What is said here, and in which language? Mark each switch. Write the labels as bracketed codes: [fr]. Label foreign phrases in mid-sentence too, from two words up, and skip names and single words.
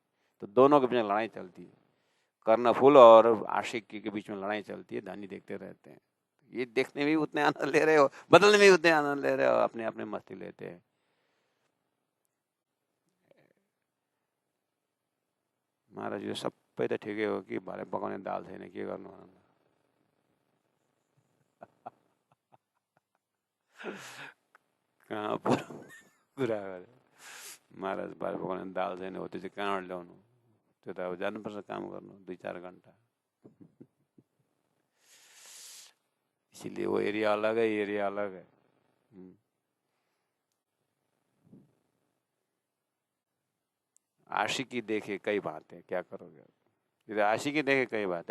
[hi] तो दोनों के बीच में लड़ाई चलती है, कर्णफूल और आशिक के बीच में लड़ाई चलती है, धनी देखते रहते हैं। ये देखने में भी उतने आनंद ले रहे हो, बदलने में भी उतने आनंद ले रहे हो, अपने अपने मस्ती लेते हैं। [ne] महाराज यो सबै त ठिकै हो कि भरे पकाउने दाल छैन, के गर्नु भन न। कहाँ कुरा गरे महाराज, भरे पकाउने दाल छैन हो, त्यो चाहिँ कहाँबाट ल्याउनु? त्यो त अब जानुपर्छ काम गर्नु 2-4 घन्टा। [hi] इसीलिए वो एरिया अलग है, एरिया अलग है। आशिकी देखे कई बातें, क्या करोगे? इधर आशिकी देखे कई बातें।